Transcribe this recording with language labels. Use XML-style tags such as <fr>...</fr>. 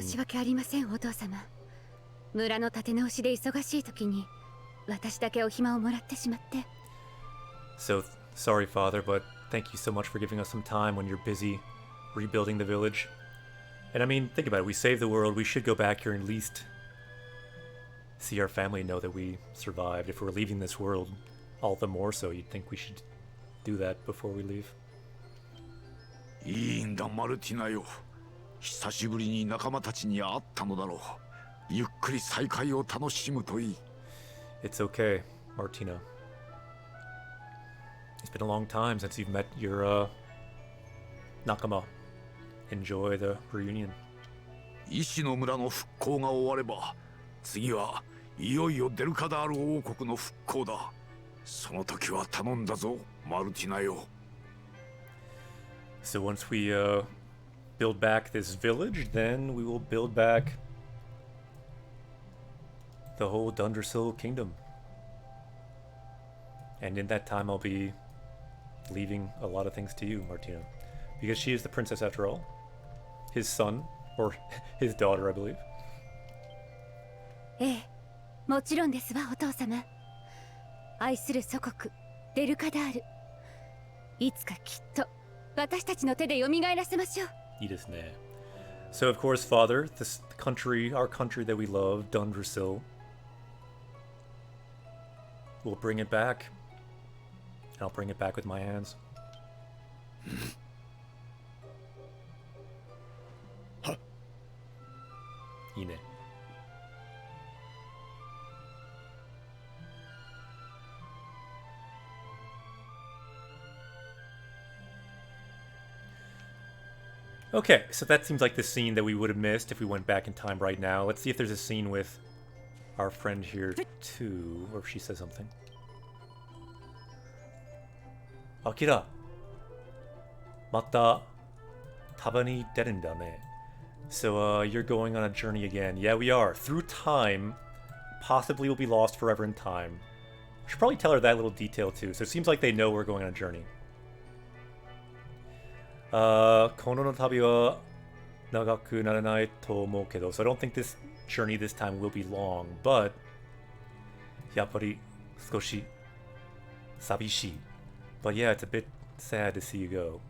<ja>申し訳ありません、お父様。村の立て直しで忙しい時に私だけお暇をもらってしまって。</ja> <en>So, sorry, Father, but thank you so much for giving us some time when you're busy rebuilding the village. And I mean, think about it. We saved the world. We should go back here and at least see our family know that we survived. If we're leaving this world, all the more so, you'd think we should do that before we leave.</en> <ja>いいんだマルティナよ。久しぶりに仲間たちに会ったのだろう。ゆっくり再会を楽しむといい。</ja> <en>It's okay, Martina. It's been a long time since you've met your, Nakama. Enjoy the reunion.</en> <ja>石の村の復興が終われば、次はいよいよデルカダール王国の復興だ。その時は頼んだぞ、マルティナよ。</ja> <en>So once we, build back this village, then we will build back the whole Dundersill kingdom. And in that time, I'll be leaving a lot of things to you, Martina. Because she is the princess after all. His son, or his daughter, I believe.</en> <ja>ええ、もちろんですわ、お父様。愛する祖国デルカダール、いつかきっと私たちの手で蘇らせましょう。いいですね。</ja> <en>So of course, Father, this country, our country that we love, Dundersill, we'll bring it back. And I'll bring it back with my hands.</en> <ja>いいね。</ja> <en>Okay, so that seems like the scene that we would have missed if we went back in time right now. Let's see if there's a scene with our friend here too, or if she says something.</en> <ja>Akira, また旅に出るんだね.</ja> <en>So, you're going on a journey again. Yeah, we are. Through time. Possibly we'll be lost forever in time. We should probably tell her that little detail too. So it seems like they know we're going on a journey.</en> <ja>この旅は長くならないと思うけど</ja> <en>So I don't think this journey this time will be long, but</en> <ja>やっぱり少し寂しい</ja> <en>But yeah, it's a bit sad to see you go.</en>